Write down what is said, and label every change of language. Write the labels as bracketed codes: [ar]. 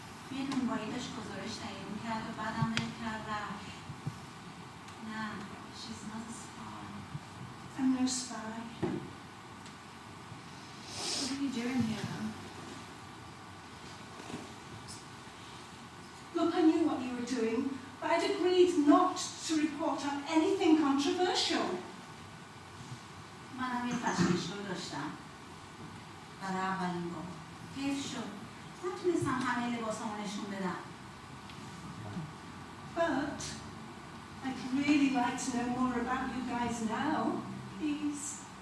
[fa] توی نونوایی داشت گزارش تهیه می‌کرد و بعدم ول کرد رفت. نه، [en] she's not a spy. I'm no spy. agreed not to report on anything controversial. [fa] منم یه فشن شو داشتم برای اولین بار. حیف شد نتونستم همه لباسامو نشون بدم. [en] But I'd really like to know more about you guys now, please.